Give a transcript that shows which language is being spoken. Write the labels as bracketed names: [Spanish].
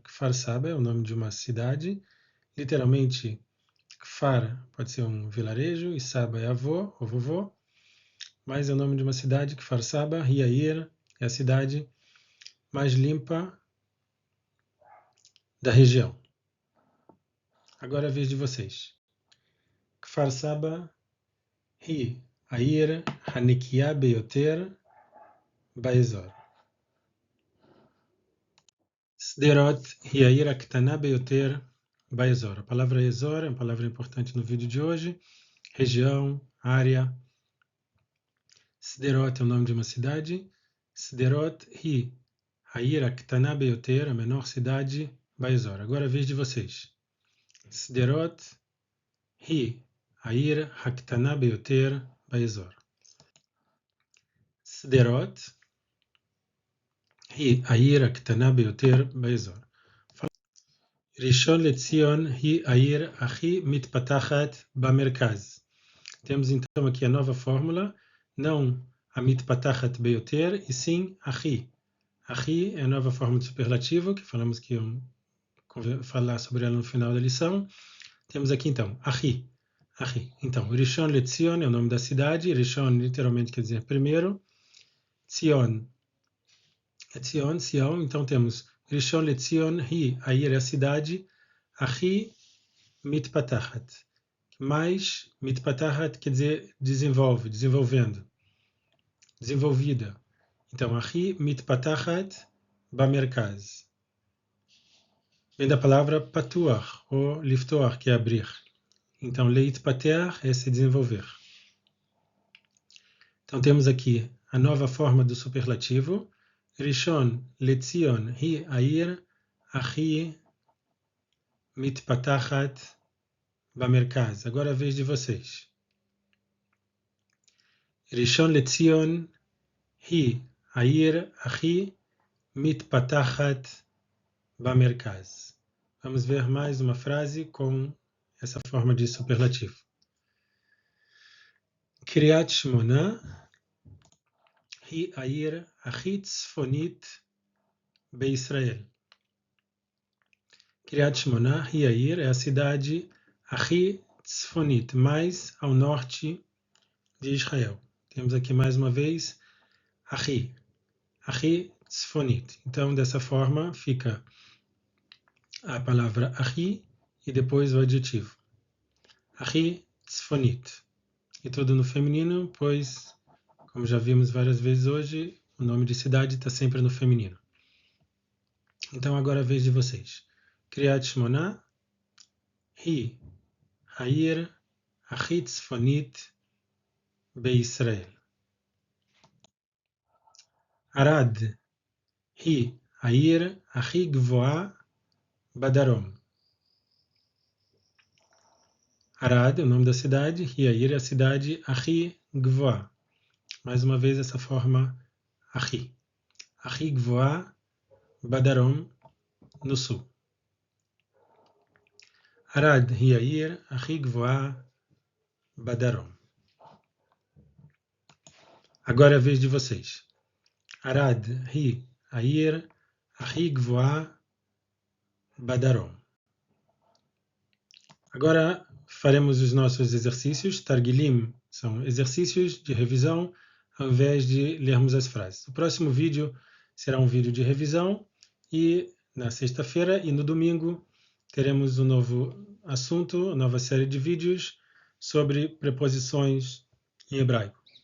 [Portuguese] כפר סבא é o nome de uma cidade. Literalmente, כפר pode ser um vilarejo e סבא é avô ou vovô. Mas é o nome de uma cidade, כפר סבא, [Hebrew] היא העיר, [Portuguese] é a cidade mais limpa da região. Agora é a vez de vocês. [Hebrew] כפר סבא היא העיר הנקייה ביותר באזור. שדרות היא העיר הקטנה ביותר באזור. [Portuguese] A palavra אזור é uma palavra importante no vídeo de hoje. Região, área. שדרות é o nome de uma cidade. [Hebrew] שדרות היא העיר הקטנה ביותר, [Portuguese] a menor cidade [Hebrew] באזור. [Portuguese] Agora é a vez de vocês. [Hebrew] שדרות היא העיר הקטנה ביותר באזור. שדרות היא העיר הקטנה ביותר באזור. ראשון לציון היא העיר הכי מתפתחת במרכז. [Portuguese] Temos então aqui a nova fórmula, não a מתפתחת ביותר, e sim הכי. הכי é a nova forma de superlativo, que falamos que iam falar sobre ela no final da lição. Temos aqui então, הכי. הכי. Então, Rishon LeZion é o nome da cidade. Rishon literalmente quer dizer primeiro. Zion é Zion, Sião. Então temos Rishon LeZion, hi, העיר é a cidade. הכי מתפתחת. Mais מתפתחת quer dizer desenvolve, desenvolvendo. Desenvolvida. [Hebrew] Então, הכי מתפתחת במרכז. [Portuguese] Vem da palavra patuach, ou liftoach, que é abrir. Então, להתפתח é se desenvolver. Então temos aqui a nova forma do superlativo. [Hebrew] Rishon LeZion hi העיר הכי מתפתחת במרכז. [Portuguese] Agora é a vez de vocês. [Hebrew] Rishon LeZion hi העיר הכי מתפתחת במרכז. [Portuguese] Vamos ver mais uma frase com essa forma de superlativo. [Hebrew] קריית שמונה היא העיר הכי צפונית בישראל. קריית שמונה היא העיר, [Portuguese] é a cidade [Hebrew] הכי צפונית, [Portuguese] mais ao norte de Israel. Temos aqui mais uma vez הכי צפונית. Então, dessa forma, fica a palavra הכי e depois o adjetivo. הכי צפונית. E tudo no feminino, pois, como já vimos várias vezes hoje, o nome de cidade está sempre no feminino. Então, agora é a vez de vocês. [Hebrew] קריית שמונה היא העיר הכי צפונית בישראל. ערד היא העיר הכי גבוהה בדרום. [Portuguese] Arad, o nome da cidade, Hiair é a cidade הכי גבוהה. Mais uma vez essa forma הכי. [Hebrew] הכי גבוהה בדרום, [Portuguese] no sul. [Hebrew] Arad היא העיר הכי גבוהה בדרום. [Portuguese] Agora é a vez de vocês. [Hebrew] Arad היא העיר הכי גבוהה בדרום. [Portuguese] Agora faremos os nossos exercícios. Targilim são exercícios de revisão ao invés de lermos as frases. O próximo vídeo será um vídeo de revisão e na sexta-feira e no domingo teremos um novo assunto, uma nova série de vídeos sobre preposições em hebraico.